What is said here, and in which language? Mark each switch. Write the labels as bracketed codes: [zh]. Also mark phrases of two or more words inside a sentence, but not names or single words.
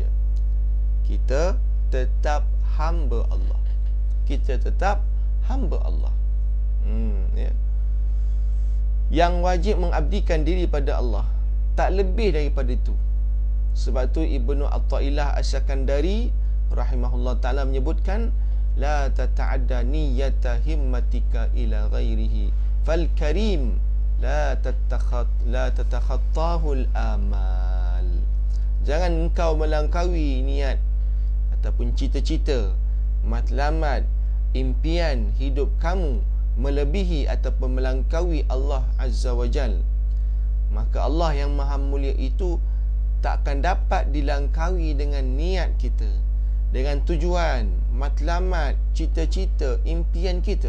[ms] Kita tetap hamba Allah. Kita tetap hamba Allah. Ya. Yang wajib mengabdikan diri pada Allah, tak lebih daripada itu. Sebab tu Ibnu Athaillah Asy-Syakandari [ar] رحمه الله تعالى [ms] menyebutkan, [ar] لا تتعدى نية همتك إلى غيره فالكريم لا تتخطاه الآمال. [ms] Jangan engkau melangkaui niat ataupun cita-cita, matlamat, impian hidup kamu melebihi ataupun melangkaui Allah [ar] عز وجل. [ms] Maka Allah yang maha mulia itu tak akan dapat dilangkaui dengan niat kita, dengan tujuan, matlamat, cita-cita, impian kita.